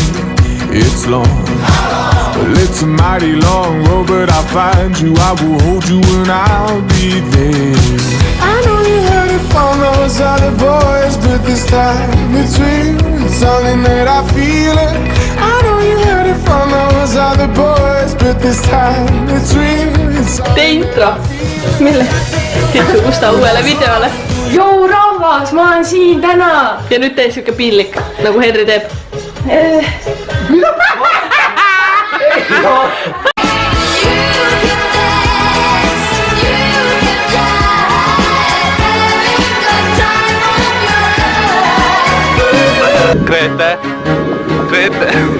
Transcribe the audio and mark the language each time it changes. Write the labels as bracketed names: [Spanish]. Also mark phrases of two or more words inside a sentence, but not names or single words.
[English] It's long, well it's a mighty long road, but I'll find you, I will hold you and I'll be there. I know you heard it from those other boys, but this time it's real, it's something that I feel it. I know you heard it from those other boys, but this time it's real, it's intro, [Estonian] mille? Kusta uuele videole. Jou rahvas, ma olen siin täna. Ja nüüd tee siuke piinlik, nagu Henri teeb. Grete, Grete.